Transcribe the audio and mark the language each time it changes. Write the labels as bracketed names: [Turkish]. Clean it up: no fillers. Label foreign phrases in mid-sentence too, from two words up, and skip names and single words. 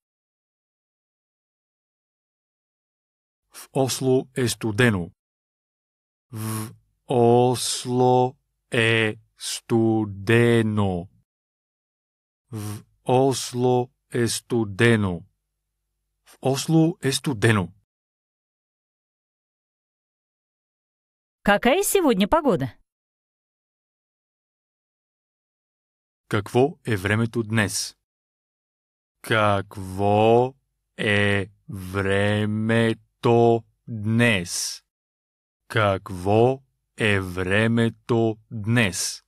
[Bulgarian] В Осло е студено. В Осло е студено. В Осло е студено. В Осло е студено. [Russian] Какая сегодня погода? [Bulgarian] Какво е времето днес? Какво е времето днес? Какво е времето днес?